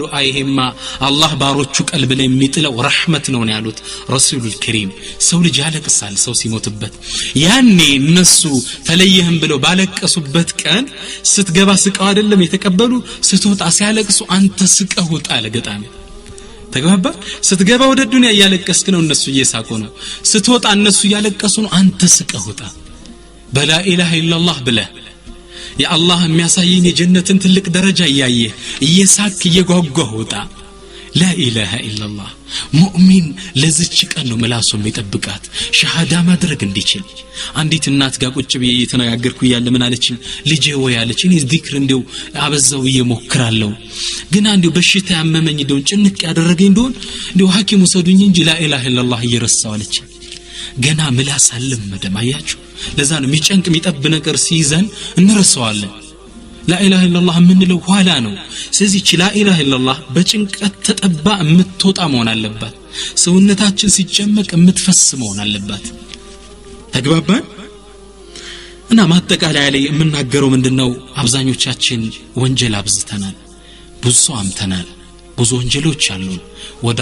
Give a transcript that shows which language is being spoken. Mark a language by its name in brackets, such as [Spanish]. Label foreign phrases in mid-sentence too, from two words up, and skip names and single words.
[Amharic] አይሄማ አላህ ባሮቹ ቀልብ ላይ የሚጥለው ረህመት ነው ያሉት ረሱሉል ከሪም ሰው ልጅ ያለቅሳል ሰው ሲሞትበት ያኔ እነሱ ተለየህም ብለው ባለቀሱበት ቀን ስትገባ ስቀው አይደለም የተቀበሉ ስትወጣ ሲያለቅሱ አንተ ስቀው ወጣ ለገጣሚ ተግባባ ስትገባ ወደ ዱንያ ያለቀስክ ነው እነሱ እየሳቁ ነው ስትወጣ እነሱ ያለቀሱ ነው አንተ ስቀውጣ በላ [Arabic] إله إلا الله [Amharic] ብለ የአላህ የሚያሳየኝ የጀነትን ትልቅ ደረጃ ያየ እየሳክ እየጓጓህ ወጣ [Arabic] لا اله الا الله [Amharic] ሙእሚን ለዚች ቀን ነው መላሱ የሚጠብቃት ሸሃዳ ማድረግ እንዲችል አንዲት እናት ጋር ቁጭ ብዬ እየተነጋገርኩ ያለ ምን አለችኝ ልጄ ወይ አለችኝ ዚክር እንደው አበዛው እየሞክራለሁ ግን አንዴው በሽታ ያመመኝ እንደው ጭንቅ ያደረገኝ እንደው እንደው ሐኪሙ ሰዱኝ እንጂ [Arabic] لا اله الا الله [Amharic] እየረሳው አለችኝ ገና ምላስ አልለመደም አያችሁ ለዛ ነው የሚጨንቅ የሚጠብ ነገር ሲይዘን እንረሳዋለን [Arabic] لا اله الا الله [Amharic] ምንለው ኋላ ነው ስለዚህ [Arabic] لا اله الا الله [Amharic] በጭንቀት ተጠባ የምትወጣ መሆን አለባት ሰውነታችን ሲጨመቅ የምትፈስ መሆን አለባት ተግባባን እና ማጠቃለያ ላይ የምናገረው ምንድነው አብዛኞቻችን ወንጀል አብዝተናል ብዙ አምተናል ብዙ ወንጀሎች አሉ ወደ